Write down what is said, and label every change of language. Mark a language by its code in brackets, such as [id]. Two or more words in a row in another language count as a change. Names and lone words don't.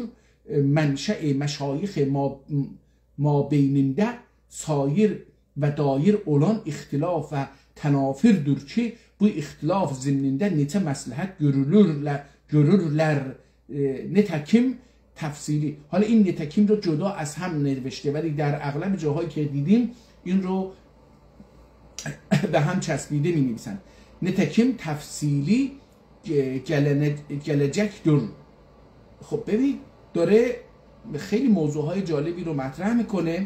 [ota] Menşe-i meşayih ma beyninde sair ve dair olan ihtilaf ve tenafirdir ki bu ihtilaf zimninde nite maslahat görürler. Nitekim tefsili. [fa] حالا این نتکیم رو جدا از هم نوشته ولی در اغلب جاهایی که دیدیم این رو به هم چسبیده می نویسن. [ota] نتکیم تفصیلی گلجک دور. [fa] خب ببین داره خیلی موضوعهای جالبی رو مطرح میکنه.